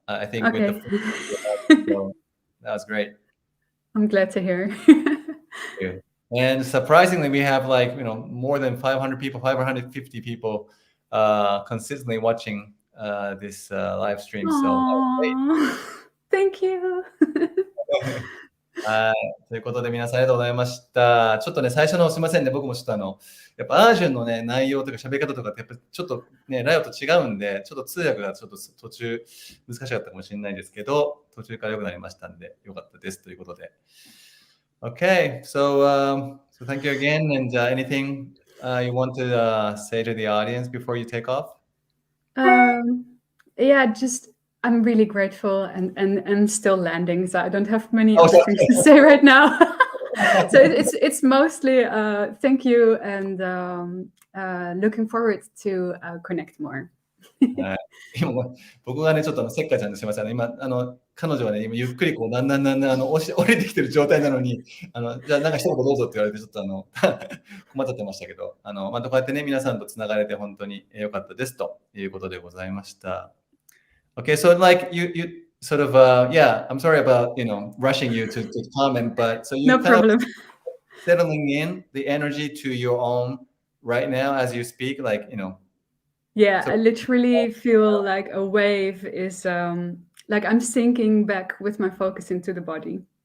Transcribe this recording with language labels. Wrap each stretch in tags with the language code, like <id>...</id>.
<en>I think with the so that was great. I'm glad to hear. And surprisingly, we have more than 500 people, 550 people consistently watching this live stream. So thank you.</en> <ja>はい。ということで皆さんありがとうございました。ちょっとね、最初のすみませんね、僕もちょっとやっぱアージュンのね、内容とか喋り方とかってやっぱちょっとね、ライオと違うんで、ちょっと通訳がちょっと途中難しかったかもしれないですけど、途中から良くなりましたんで、よかったですということで。</ja> <en>Okay, so thank you again, and anything you want to say to the audience before you take off? Yeah, I'm really grateful and still landing, so I don't have many other things to say right now. So it's mostly thank you and looking forward to connect more.</en> <ja>今僕がねちょっとせっかちゃんですみません。今彼女はね今ゆっくりこうだんだん降りてきてる状態なのにじゃあなんか一言どうぞって言われてちょっと困っちゃってましたけどまたこうやってね皆さんとつながれて本当に良かったですということでございました。</ja> <en>Okay, so like you sort of yeah, I'm sorry about rushing you to comment, but so you no problem. Settling in the energy to your own right now as you speak, like Yeah, I literally feel like a wave is like I'm sinking back with my focus into the body.</en>